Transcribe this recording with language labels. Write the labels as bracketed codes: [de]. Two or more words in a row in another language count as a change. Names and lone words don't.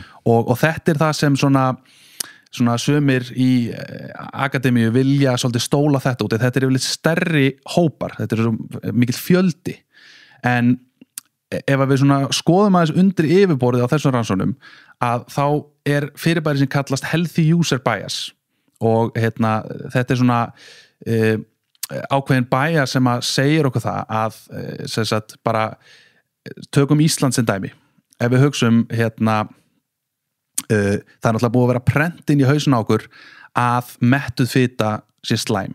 [is] Og þetta það sem svona sumir í akademíu vilja svolítið stóla þetta út. Þetta yfirleitt stærri hópar, þetta mikill fjöldi. En ef við svona skoðum aðeins undir yfirborðið á þessum rannsóknum, að þá fyrirbæri sem kallast [en] healthy user bias [is] og þetta svona ákveðin bias sem að segir okkur það að sem sagt bara tökum Ísland sem dæmi. Ef við hugsum það náttúrulega búið að vera prent inn í hausin á okkur að mettuð fita sé slæm.